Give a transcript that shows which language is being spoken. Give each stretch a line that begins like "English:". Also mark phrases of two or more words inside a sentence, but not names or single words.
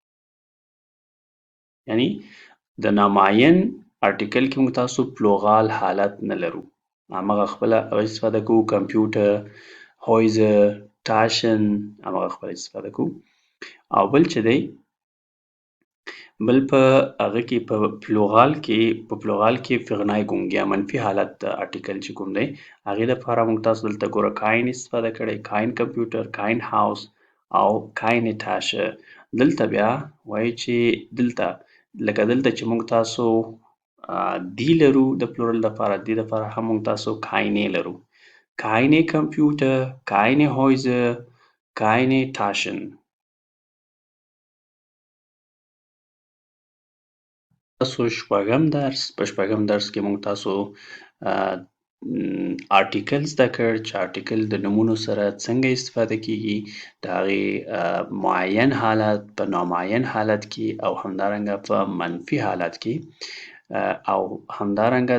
Pashto: یعنی د نامعین آرټیکل کې موږ تاسو پلوغال حالت نه لرو همغه خپله استفاده کوو کمپیوټر
German: Häuser Taschen
Pashto: همغه خپله استفاده کوو او بل چې دی بل په هغه کې په پلوغال کې Vergneigung یا منفي حالت د آرټیکل چې کوم دی هغې دپاره موږ تاسو دلته ګوره kein استفاده کړی
German: kein Computer kein Haus
Pashto: او
German: keine Tasche
Pashto: دلته بیا وایي چې دلته لکه دلته چې موږ تاسو دی لرو د پلورل دپاره دې دپاره هم موږ تاسو keine لرو
German: keine Computer keine Häuser keine Taschen
Pashto: تاسو شپږم درس په شپږم درس کې موږ تاسو آرټیکل زده کړ چې آرټیکل د نومونو سره څنګه استفاده کیږي د هغې معین حالت په نامعین حالت کې او همدارنګه په منفي حالت کې او همدارنګه